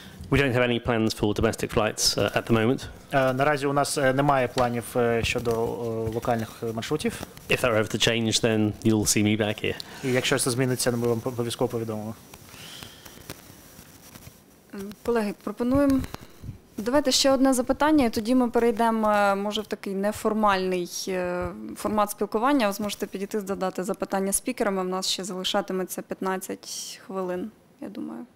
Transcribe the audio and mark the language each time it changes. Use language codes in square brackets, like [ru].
[en] We don't have any plans for domestic flights at the moment. [uk] Наразі у нас немає планів щодо локальних маршрутів. [en] If that were ever to change, then you'll see me back here. [uk] І якщо це зміниться, ми вам обов'язково повідомимо. Колеги, пропонуємо. Давайте ще одне запитання, і тоді ми перейдемо, може, в такий неформальний формат спілкування. Ви зможете підійти, задати запитання спікерами. У нас ще залишатиметься 15 хвилин, я думаю.